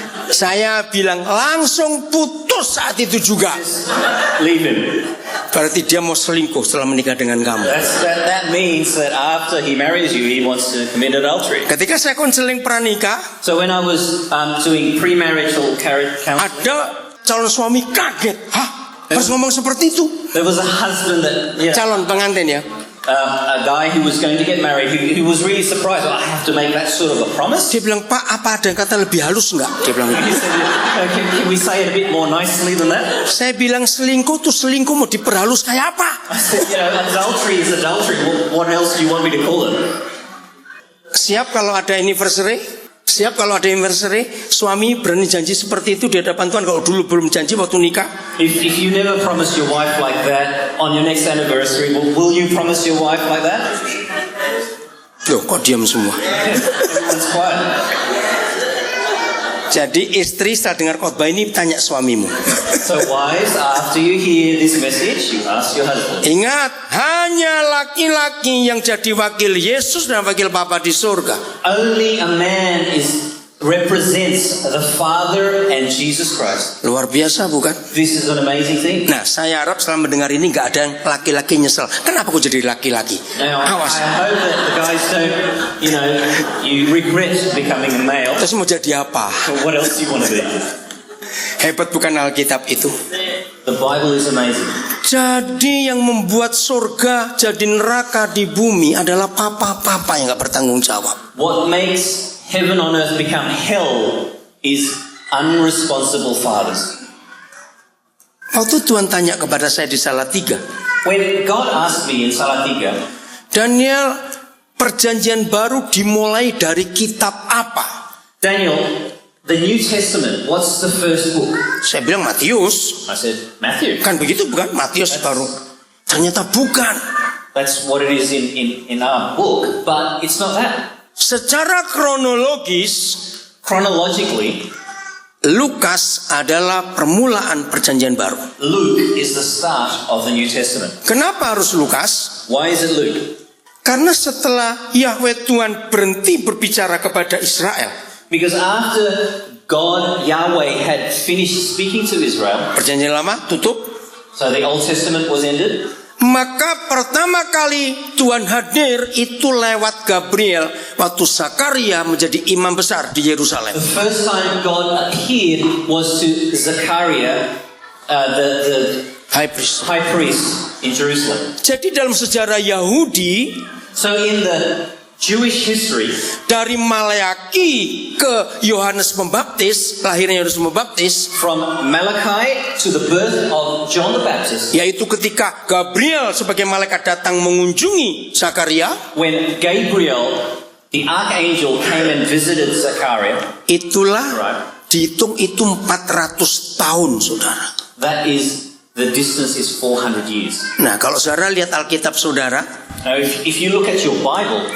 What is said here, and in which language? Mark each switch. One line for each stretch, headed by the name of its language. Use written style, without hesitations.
Indonesian: saya bilang langsung putus saat itu juga.
English: leave him.
Indonesian: Berarti dia mau selingkuh setelah menikah dengan kamu.
English: That means that after he marries you, he wants to commit adultery.
Indonesian: Ketika saya konseling pranikah,
English: So when I was doing premarital counseling,
Indonesian: ada calon suami kaget. Hah? Harus ngomong seperti itu?
English: there was a husband that,
Indonesian: Calon pengantin ya.
English: a guy who was going to get married, who was really surprised. I have to make that sort of a promise.
Indonesian: Dia bilang, Pak, apa ada yang kata lebih halus nggak? Dia bilang
English: He
Indonesian: gitu.
English: said, can we say it a bit more nicely than that?
Indonesian: Saya bilang selingkuh tuh selingkuh mau diperhalus kayak apa?
English: I said, adultery is adultery. What else do you want me to call it?
Indonesian: Siap kalau ada anniversary? Siap kalau ada anniversary? Suami berani janji seperti itu di hadapan Tuhan kalau dulu belum janji waktu nikah?
English: If you never promise your wife like that on your next anniversary, will you promise your wife like that?
Indonesian: Loh, kok diam semua?
English: Everyone's quiet.
Indonesian: Jadi istri setelah dengar khotbah ini tanya suamimu.
English: So wives, after you hear this message, you ask your husband.
Indonesian: Ingat, hanya laki-laki yang jadi wakil Yesus dan wakil Bapa di surga.
English: Only a man represents the Father and Jesus Christ.
Indonesian: Luar biasa bukan?
English: This is an amazing thing.
Indonesian: Nah, saya harap setelah mendengar ini nggak ada yang laki-laki nyesel. Kenapa kok jadi laki-laki?
English: Now, I
Indonesian: Awas.
English: hope that the guys don't, you regret becoming a male.
Indonesian: Terus mau jadi apa?
English: But what else do you want to be?
Indonesian: Hebat bukan Alkitab itu?
English: The Bible is amazing.
Indonesian: Jadi yang membuat surga jadi neraka di bumi adalah papa-papa yang nggak bertanggung jawab.
English: What makes heaven on earth become hell is unresponsible fathers.
Indonesian: Waktu Tuhan tanya kepada saya di Salatiga,
English: When God asked me in Salatiga,
Indonesian: Daniel, perjanjian baru dimulai dari kitab apa?
English: Daniel, the New Testament, what's the first book?
Indonesian: Saya bilang Matius.
English: I said, Matthew.
Indonesian: Kan begitu bukan? Matius baru. Ternyata bukan.
English: That's what it is in our book, but it's not that.
Indonesian: Secara kronologis,
English: Chronologically,
Indonesian: Lukas adalah permulaan perjanjian baru.
English: Luke is the start of the New Testament.
Indonesian: Kenapa harus Lukas?
English: Why is it Luke?
Indonesian: Karena setelah Yahweh Tuhan berhenti berbicara kepada Israel,
English: Because after God, Yahweh, had finished speaking to Israel,
Indonesian: perjanjian lama tutup,
English: so the Old Testament was ended,
Indonesian: maka pertama kali Tuhan hadir itu lewat Gabriel waktu Zakaria menjadi imam besar di Yerusalem.
English: the first time God appeared was to Zechariah, the High priest. high priest in Jerusalem.
Indonesian: Jadi dalam sejarah Yahudi,
English: So in the Jewish history,
Indonesian: dari Maleaki ke Yohanes Pembaptis, lahirnya Yohanes Pembaptis,
English: from Malachi to the birth of John the Baptist,
Indonesian: yaitu ketika Gabriel sebagai malaikat datang mengunjungi Zakaria,
English: when Gabriel, the archangel, came and visited Zechariah,
Indonesian: itulah
English: right?
Indonesian: dihitung itu 400 tahun, saudara.
English: That is, the distance is 400 years.
Indonesian: Nah, kalau saudara lihat Alkitab saudara,
English: Now, if you look at your Bible,